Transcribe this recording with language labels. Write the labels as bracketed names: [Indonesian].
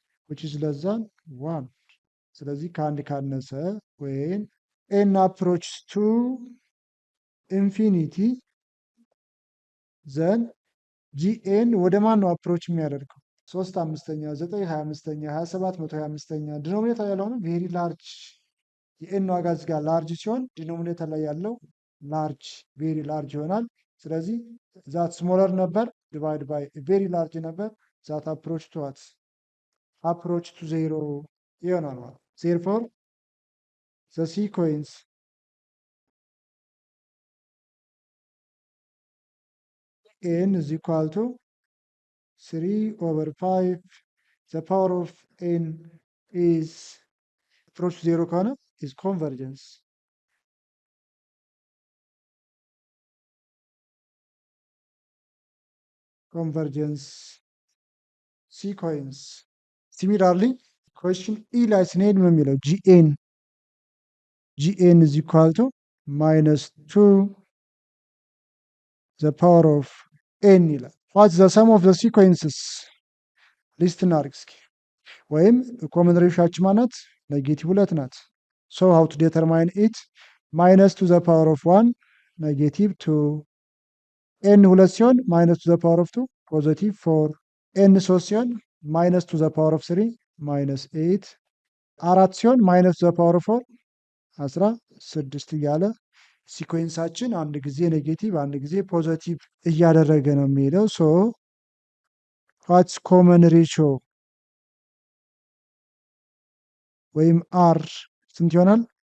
[English] which is less than 1 [Amharic] ስለዚህ ከአንድ ካነሰ ወይም [English] n approaches to infinity then gn [Amharic] ወደ ማን ነው አፕሮች የሚያደርገው? 3/5 9 25 27 125 ዲኖሚኔተር ያለው ነው ቬሪ ላርጅ። የኤን ዋጋ እዚህ ጋር ላርጅ ሲሆን ዲኖሚኔተር ላይ ያለው ላርጅ ቬሪ ላርጅ ይሆናል። ስለዚህ ዛት ስሞለር ነበር ዲቫይድ ባይ ቬሪ ላርጅ ነበር ዛት አፕሮች ቱ ዋት? አፕሮች ቱ ዜሮ ይሆናል ማለት። [English] therefore the sequence n is equal to 3/5 the power of n is approach to 0 [Amharic] ከሆነ [English] is convergence. Convergence sequence. Similarly, question E [Amharic] ላይ ስንሄድ ምን የሚለው [English] gn is equal to minus 2 the power of n [Amharic] ይላል። [English] What's the sum of the sequences? [Amharic] ሊስት እናድርግ እስኪ። ወይም ኮመን ሬሾችን ማለት ኔጌቲቭ 2 ናት። [English] So how to determine it? Minus to the power of 1 ኔጌቲቭ 2 n 2 ሲሆን minus to the power of 2 ፖዚቲቭ 4 n 3 ሲሆን minus to the power of 3 minus 8 4 ሲሆን minus to the power of 4 16 [Amharic] እያለ ሲኮንሳችን አንድ ጊዜ ኔጌቲቭ አንድ ጊዜ ፖዚቲቭ እያደረገ ነው የሚሄደው። [English] ሶ ዋትስ ኮመን ሬሾ [Amharic] ወይም አር ስንት ይሆናል?